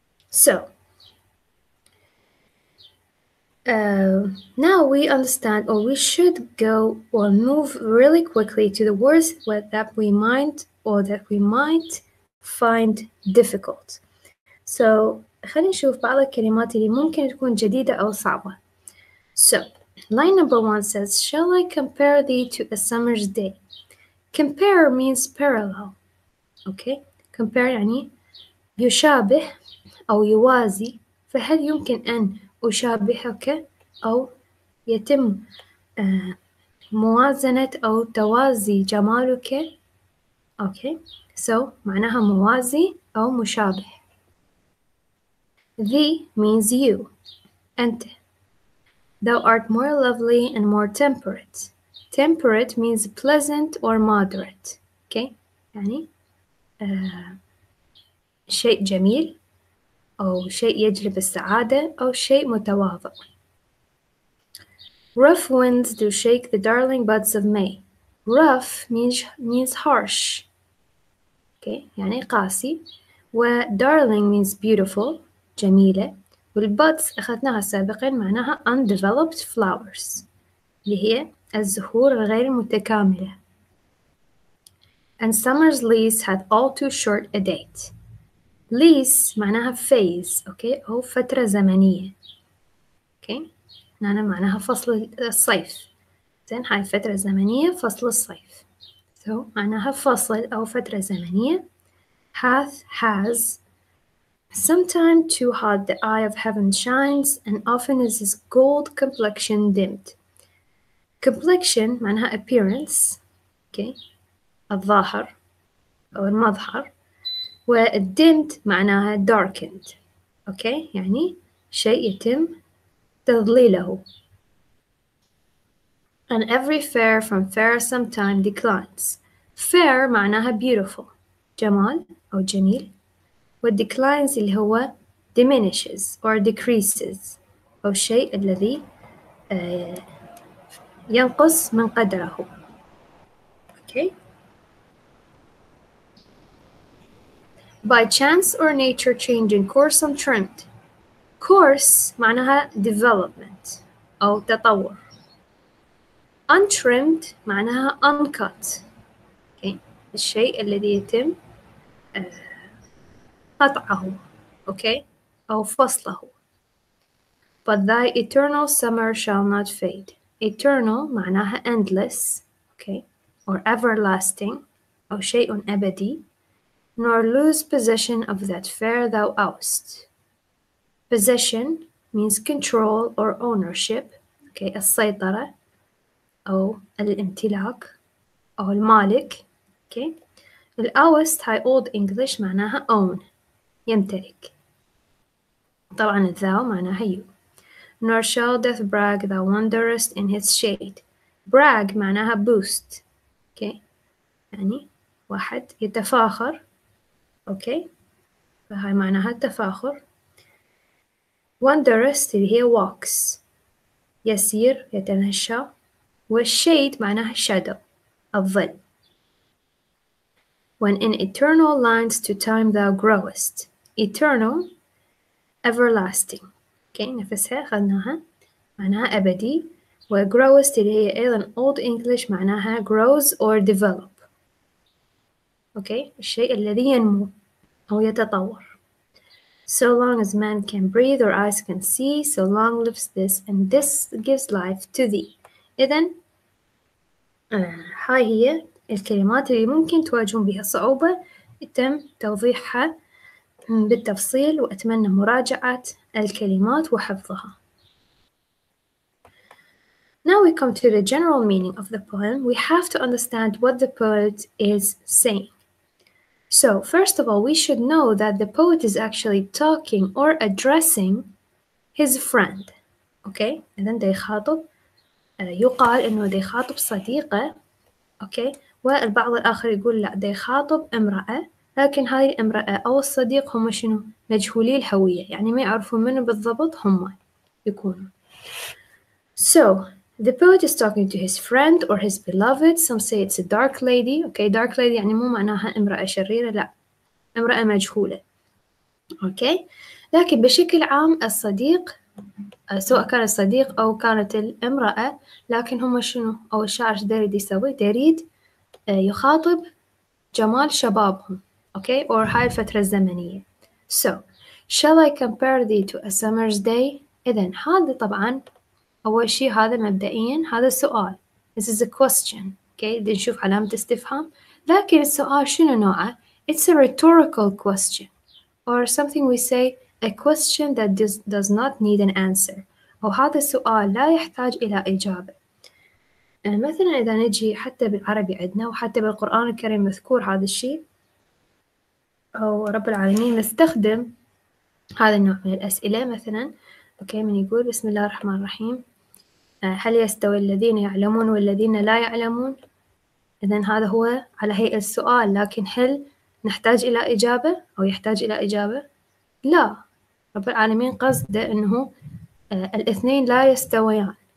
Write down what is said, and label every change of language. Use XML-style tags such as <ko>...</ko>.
<en>So, now we understand, or we should go or move really quickly to the words that we might find difficult.</en> <ar>So, خلينا نشوف بعض الكلمات اللي ممكن تكون جديدة أو صعبة.</ar> <en>So, line number 1 says, shall I compare thee to a summer's day? Compare means parallel. Okay?</en> <ar>Compare يعني يشابه أو يوازي. فهل يمكن أن أشابهك أو يتم موازنة أو توازي جمالك؟ Okay, so معناها موازي أو مشابه.</ar> <en>Thee means you. أنت. Thou art more lovely and more temperate. Temperate means pleasant or moderate.</en> <ar>Okay, يعني شيء جميل أو شيء يجلب السعادة أو شيء متواضع.</ar> <en>Rough winds do shake the darling buds of May. Rough means harsh.</en> <ar>Okay, يعني قاسي.</ar> <en>و darling means beautiful, جميلة.</en> <ar>والbuds أخذناها سابقا معناها</ar> <en>undeveloped flowers</en> <ar>اللي هي الزهور الغير متكاملة.</ar> <en>And summer's lease had all too short a date.</en> <ar>Lease معناها phase, okay, أو فترة زمنية. Okay, معناها فصل الصيف. زين هاي فترة زمنية فصل الصيف. So معناها فصل أو فترة زمنية.</ar> <en>Has. Sometime too hot the eye of heaven shines, and often is his gold complexion dimmed. Complexion معناها appearance.</en> <ar>Okay, الظاهر أو المظهر. والdimmed معناها darkened. Okay, يعني شيء يتم تضليله.</ar> <en>And every fair from fair sometime declines.</en> <ar>Fair معناها beautiful, جمال أو جميل. والdeclines اللي هو</ar> <en>diminishes or decreases</en> <ar>أو الشيء الذي ينقص من قدره. Okay.</ar> <en>By chance or nature changing course untrimmed.</en> <ar>Course معناها development أو تطور.</ar> <en>Untrimmed معناها uncut.</en> <ar>Okay. الشيء الذي يتم قطعه. Okay. أو فصله.</ar> <en>But thy eternal summer shall not fade. Eternal معناها endless. Okay. Or everlasting.</en> <ar>أو شيء أبدي.</ar> <en>Nor lose possession of that fair thou owest. Possession means control or ownership. Okay.</en> <ar>السيطرة أو الامتلاك أو المالك.</ar> <en>Okay.</en> <ar>الأوست هاي Old English معناها own يمتلك. طبعا thou معناها you.</ar> <en>Nor shall death brag thou wanderest in his shade. Brag معناها boost.</en> <ar>Okay. يعني واحد يتفاخر. Okay. فهاي معناها التفاخر. Wanderest اللي هي walks يسير يتمشى. والshade معناها shadow الظل.</ar> <en>When in eternal lines to time thou growest. Eternal everlasting. Okay.</en> <ar>نفسها أخذناها معناها أبدي.</ar> <en>و growest</en> <ar>اللي هي أيضا</ar> <en>Old English معناها grows or develop. Okay.</en> <ar>الشيء الذي ينمو أو يتطور.</ar> <en>So long as man can breathe or eyes can see, so long lives this, and this gives life to thee.</en> <ar>إذن هاي هي الكلمات اللي ممكن تواجهون بها صعوبة تم توضيحها بالتفصيل، وأتمنى مراجعة الكلمات وحفظها.</ar> <en>Now we come to the general meaning of the poem. We have to understand what the poet is saying. So, first of all, we should know that the poet is actually talking or addressing his friend.</en> <ar>Okay? إذن دا يخاطب يقال إنه دا يخاطب صديقه. Okay? والبعض الآخر يقول لا دا يخاطب امرأة، لكن هاي الامرأة أو الصديق هم شنو؟ مجهولي الهوية، يعني ما يعرفون منو بالضبط هم يكونوا.</ar> <en>So, the poet is talking to his friend or his beloved. Some say it's a dark lady.</en> <ar>Okay, dark lady يعني مو معناها امرأة شريرة، لا، امرأة مجهولة. Okay, لكن بشكل عام الصديق سواء كان الصديق أو كانت الامرأة، لكن هم شنو أو الشاعر ايش يريد يسوي؟ يريد يخاطب جمال شبابهم. Okay, or هاي الفترة الزمنية.</ar> <en>So, shall I compare thee to a summer's day?</en> <ar>إذن هذا طبعا أول شي هذا مبدئيا هذا سؤال.</ar> <en>This is a question.</en> <ar>Okay, بدي نشوف علامة استفهام. لكن السؤال شنو نوعه؟</ar> <en>It's a rhetorical question, or something we say a question that does not need an answer.</en> <ar>أو هذا السؤال لا يحتاج إلى إجابة. مثلا إذا نجي حتى بالعربي عندنا وحتى بالقرآن الكريم مذكور هذا الشيء، أو رب العالمين نستخدم هذا النوع من الأسئلة. مثلا أوكي، من يقول بسم الله الرحمن الرحيم هل يستوي الذين يعلمون والذين لا يعلمون؟ إذن هذا هو على هيئة السؤال، لكن هل نحتاج إلى إجابة أو يحتاج إلى إجابة؟ لا، رب العالمين قصده أنه الاثنين لا يستويان.</ar>